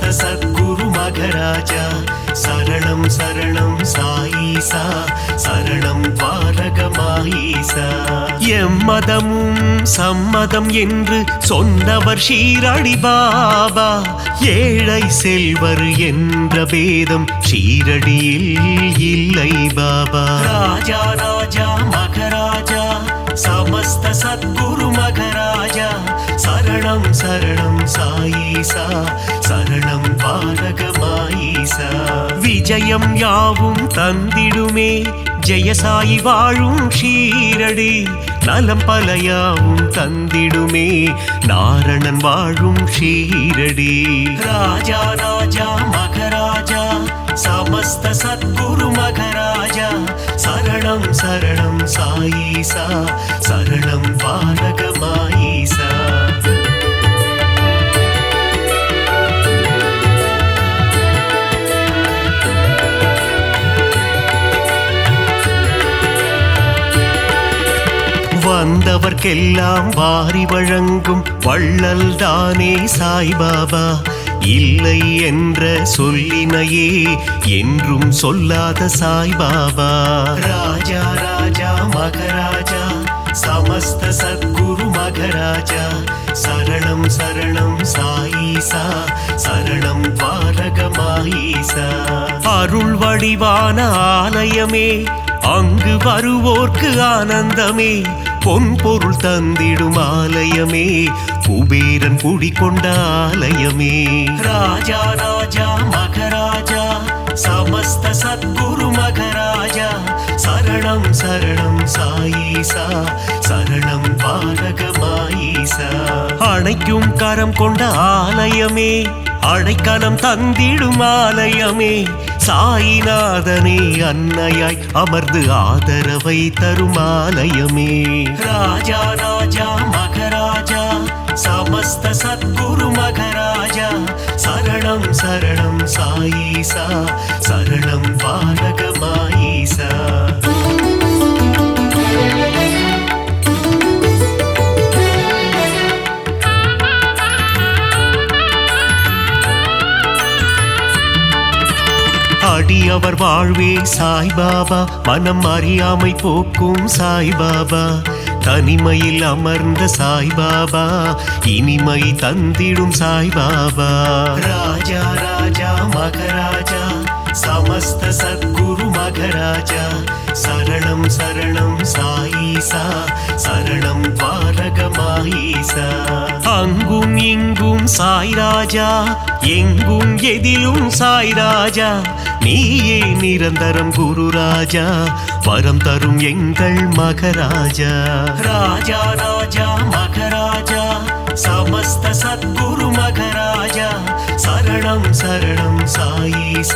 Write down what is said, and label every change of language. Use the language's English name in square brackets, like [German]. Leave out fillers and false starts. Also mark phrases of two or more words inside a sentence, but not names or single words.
[Sanskrit] सद्गुरु मघराजा शरणं शरणं साईसा शरणं द्वारகமாயீசா [Tamil] எம்மதமும் சம்மதம் என்று சொன்னவர் ஷீரடி பாபா ஏழை செல்வர் என்ற பேதம் ஷீரடியில் இல்லை பாபா ராஜா ராஜா மகராஜா [Sanskrit] समस्त सद्गुरु मघराजा शरणं शरणं साईसा शरणं [Tamil] द्वारகமாயீசா விஜயம் யாவும் தந்திடுமே ஜெயசாயி வாழும் ஷீரடி நலம் பலயாவும் தந்திடுமே நாரணன் வாழும் ஷீரடி ராஜா ராஜா மகராஜா [Sanskrit] समस्त सद्गुरु मघराजा शरणं शरणं साईसा शरणं द्वारகமாயீசா [Tamil] வந்தவர்க்கெல்லாம் வாரி வழங்கும் வள்ளல் தானே சாய்பாபா இல்லை என்ற சொல்லினையே என்றும் சொல்லாத சாய்பாபா ராஜா ராஜா மகராஜா [Sanskrit] समस्त सद्गुरु मघराजा शरणं शरणं साईसा शरणं द्वारகமாயீசா [Tamil] அருள் வடிவான ஆலயமே அங்கு வருவோர்க்கு ஆனந்தமே பொன் பொருள் தந்திடும் ஆலயமே குபேரன் குடிகொண்ட ஆலயமே ராஜா ராஜா மகராஜா समस्त [Sanskrit] सद्गुरु मघराजा शरणं शरणं साईसा शरणं द्वारகமாயீசா [Tamil] அணைக்கும் கரம் கொண்ட ஆலயமே அடைக்கலம் தந்திடும் ஆலயமே சாயிநாதனே அன்னையாய் அமர்ந்து ஆதரவை தரும் ஆலயமே ராஜா ராஜா மகராஜா [Sanskrit] समस्त सद्गुरु मघराजा शरणं शरणं साईसा शरणं द्वारகமாயீசா [Tamil] அடியவர் வாழ்வே சாய்பாபா மனம் அறியாமை போக்கும் சாய்பாபா தனிமையில் அமர்ந்த சாய்பாபா இனிமை தந்திடும் சாய்பாபா ராஜா ராஜா மகராஜா समस्त [Sanskrit] सद्गुरु मघराजा शरणं शरणं साईसा शरणं द्वारகமாயீசா [Tamil] அங்கும் இங்கும் சாய்ராஜா எங்கும் எதிலும் சாய்ராஜா நீயே நிரந்தரம் குரு ராஜா வரம் தரும் எங்கள் மகராஜா ராஜா ராஜா [Sanskrit] மகராஜா समस्त सद्गुरु मघराजा शरणं शरणं साईसा